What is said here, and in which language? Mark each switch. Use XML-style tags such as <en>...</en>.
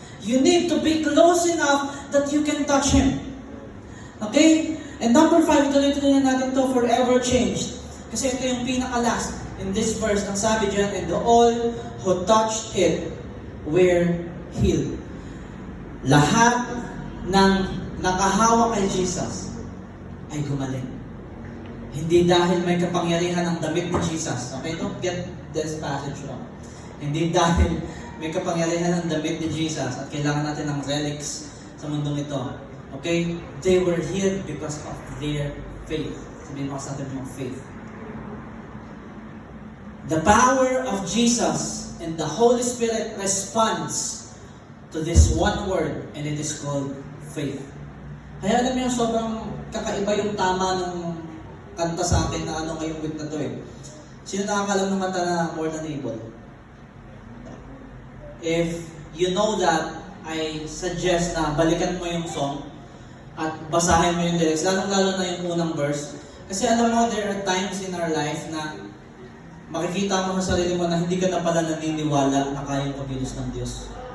<en>You need to be close enough that you can touch Him. Okay?</en> <tl>And number 5, ituloy-tuloy na natin to,</tl> <en>forever changed.</en> <tl>Kasi ito yung pinaka-last</tl> <en>in this verse.</en> <tl>Ang sabi dyan,</tl> <en>and all who touched it were healed.</en> <tl>Lahat ng nakahawak kay Jesus ay gumaling. Hindi dahil may kapangyarihan ang damit ni Jesus.</tl> <en>Okay, don't get this passage wrong.</en> <tl>Hindi dahil may kapangyarihan ang damit ni Jesus at kailangan natin ng relics sa mundong ito. Okay?</tl> <en>They were healed because of their faith.</en> <tl>Sabihin mo sa atin yung faith.</tl> <en>The power of Jesus and the Holy Spirit responds to this one word, and it is called faith.</en> <tl>Kaya alam niyo, sobrang kakaiba yung tama ng kanta sa atin na ano ngayong week na to eh. Sino nakakalam ng kanta na More Than Able?</tl> <en>If you know that, I suggest</en> <tl>na balikan mo yung song at basahin mo yung lyrics, lalong-lalo na yung unang verse. Kasi alam mo,</tl> <en>there are times in our life</en> <tl>na makikita mo sa sarili mo na hindi ka na pala naniniwala na kayang pagkilos ng Diyos.</tl>